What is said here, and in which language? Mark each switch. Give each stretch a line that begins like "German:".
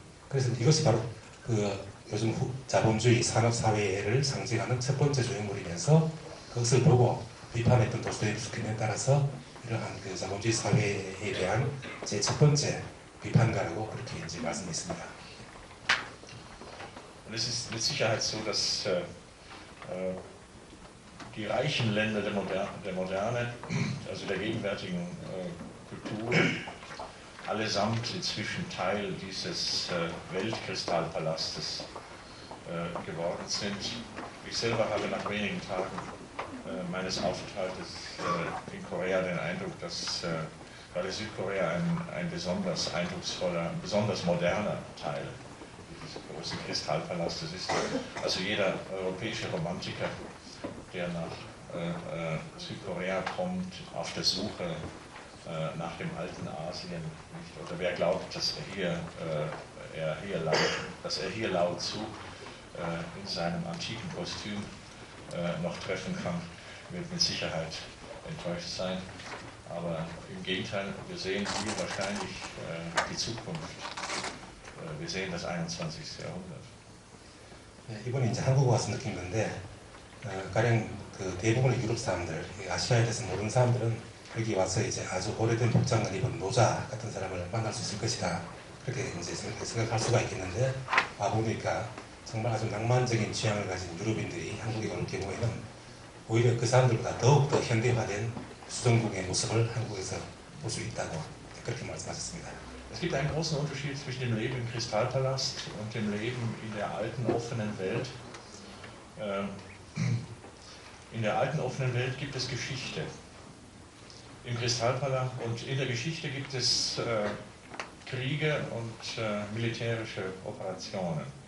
Korean: 그래서 이것이 바로 그 요즘 자본주의 산업 사회를 상징하는 첫 번째 조형물이면서 그것을 보고 비판했던 도스토옙스키에 따라서 이러한 그 자본주의 사회에 대한 제 첫 번째 비판가라고 그렇게 이제 말씀했습니다.
German: Und es ist mit Sicherheit so, dass die reichen Länder der Moderne, also der gegenwärtigen Kultur, allesamt inzwischen Teil dieses Weltkristallpalastes geworden sind. Ich selber habe nach wenigen Tagen meines Aufenthaltes in Korea den Eindruck, dass gerade Südkorea ein besonders eindrucksvoller, besonders moderner Teil dieses großen Kristallpalastes ist. Also jeder europäische Romantiker, der nach Südkorea kommt, auf der Suche nach dem alten Asien, nicht? Oder wer glaubt, dass er hier Lao Tzu in seinem antiken Kostüm noch treffen kann, wird mit Sicherheit enttäuscht sein. Aber im Gegenteil, wir sehen hier wahrscheinlich die Zukunft. Wir sehen das 21. Jahrhundert.
Korean: 이번에 이제 한국 와서 느낀 건데 가령 그 대부분의 유럽 사람들, 아시아에 대해서 모르는 사람들은 여기 와서 이제 아주 오래된 복장을 입은 노자 같은 사람을 만날 수 있을 것이다. 그렇게 이제 생각할 수가 있겠는데 와 보니까 정말 아주 낭만적인 취향을 가진 유럽인들이 한국에 올 경우에는 오히려 그 사람들보다 더욱더 현대화된 수정궁의 모습을 한국에서 볼 수 있다고 그렇게 말씀하셨습니다.
German: Es gibt einen großen Unterschied zwischen dem Leben im Kristallpalast und dem Leben in der alten offenen Welt. In der alten offenen Welt gibt es Geschichte. Im Kristallpalast und in der Geschichte gibt es Kriege und militärische Operationen.